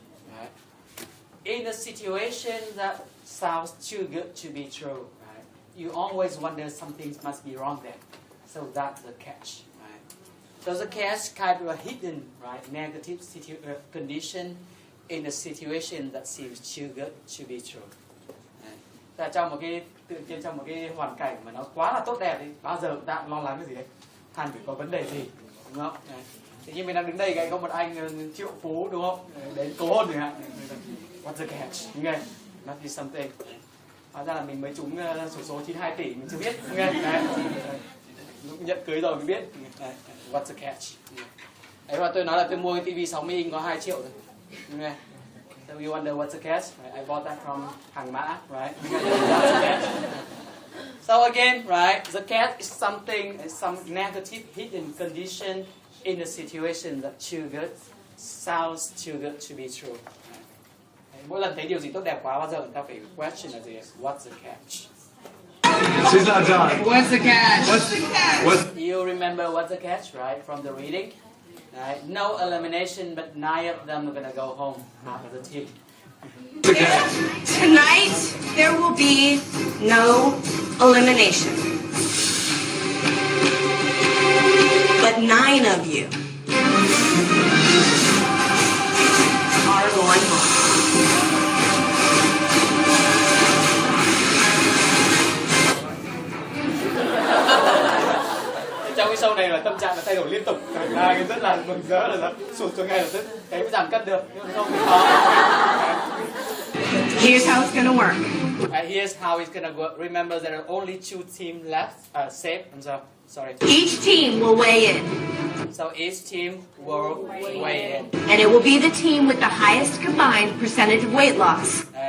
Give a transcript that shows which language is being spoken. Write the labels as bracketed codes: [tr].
[en] Right. In a situation that sounds too good to be true, right? You always wonder something must be wrong there. So that's the catch, right? So the catch kind of a hidden, right, negative condition in a situation that seems too good to be true. Right? [vi] Trong một cái tự nhiên trong một cái hoàn cảnh mà nó quá là tốt đẹp thì bao giờ ta cũng lo lắng cái gì đấy, hẳn phải có vấn đề gì, đúng không? Đấy. Tự nhiên mình đang đứng đây cái có một anh triệu phú, đúng không? Đến cầu hôn chẳng hạn. [en] What's the catch? [vi] Nghe, [en] must be something. [vi] Hóa ra là mình mới trúng xổ số 92 tỷ mình chưa biết, nghe. Đấy. Lúc nhận cưới rồi mới biết. Đấy. [en] What's the catch? [vi] Đấy mà tôi nói là tôi mua cái tivi 60 inch có 2 triệu rồi. Nghe. [en] So you wonder what's the catch? Right? I bought that from Hàng Mã, right? What's the catch? So again, right? The catch is something, some negative hidden condition in a situation that too good sounds too good to be true. Right? [vi] Mỗi lần thấy điều gì tốt đẹp quá, bao giờ người ta phải question là gì? [en] What's the catch? She's not done. What's the catch? What's the catch? You remember what's the catch, right? From the reading. Right? No elimination, but 9 of them are gonna go home, half of the team. Tonight, there will be no elimination. But 9 of you are going home. [vi] Trong cái show này là tâm trạng nó thay đổi liên tục, cả hai rất là mừng rỡ là sụt xuống ngay lập tức, cái giảm cân được nhưng không thì khó. [en] Here's how it's gonna work. Here's how it's gonna work. Remember, there are only 2 teams left. Safe. I'm sorry. Each team will weigh in. So each team will weigh in. And it will be the team with the highest combined percentage of weight loss.